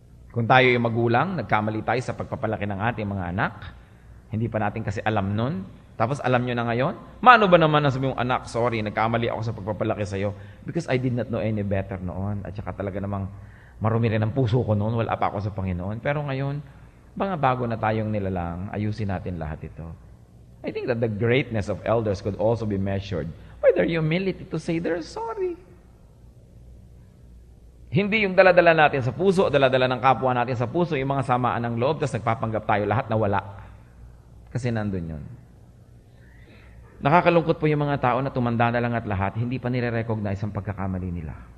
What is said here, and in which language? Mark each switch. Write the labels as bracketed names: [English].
[Filipino] Kung tayo ay magulang, nagkamali tayo sa pagpapalaki ng ating mga anak, hindi pa natin kasi alam nun, tapos alam nyo na ngayon, maano ba naman na sabi mong, anak, sorry, nagkamali ako sa pagpapalaki sa'yo [English] because I did not know any better [Filipino] noon. At saka talaga namang marumi rin ang puso ko noon, wala pa ako sa Panginoon. Pero ngayon, mga bago na tayong nilalang, ayusin natin lahat ito. [English] I think that the greatness of elders could also be measured by their humility to say they're sorry. [Filipino] Hindi yung dala-dala natin sa puso, dala-dala ng kapwa natin sa puso, yung mga samaan ng loob, tapos nagpapanggap tayo lahat na wala. Kasi nandun yun. Nakakalungkot po yung mga tao na tumanda na lang at lahat, hindi pa nire-recognize ang pagkakamali nila.